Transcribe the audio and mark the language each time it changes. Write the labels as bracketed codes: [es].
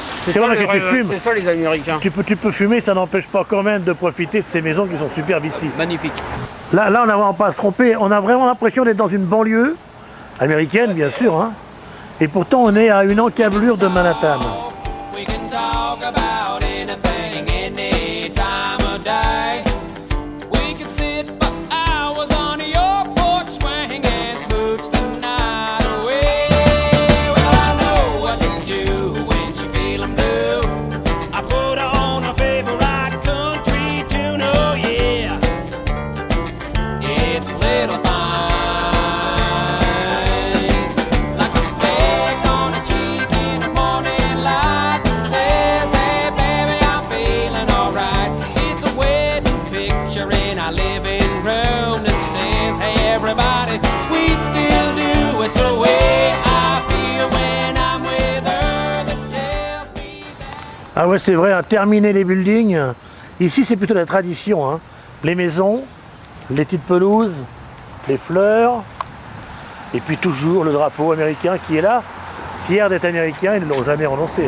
[fr] C'est vrai que tu fumes. C'est ça les Américains. Tu peux fumer, ça n'empêche pas quand même de profiter de ces maisons qui sont superbes ici. Magnifique. Là, on n'a vraiment pas à se tromper. On a vraiment l'impression d'être dans une banlieue américaine, bien sûr. Hein. Et pourtant, on est à une encablure de Manhattan. [en] We can talk about anything, any time of day. We could sit for hours on your porch, swinging boots the night away. Well, I know what to do when she feelin' blue. I put on her favorite country tune, oh yeah. It's little things like a peck on a cheek in the morning light that says, hey baby, I'm feeling alright. It's a wedding picture in our living room that says, hey everybody, we still do. It's the way I feel when I'm with her that tells me that. [fr] Ah ouais, c'est vrai, hein, terminer les buildings. Ici, c'est plutôt la tradition. Hein. Les maisons, les petites pelouses, les fleurs, et puis toujours le drapeau américain qui est là, fier d'être américain, ils ne l'ont jamais renoncé.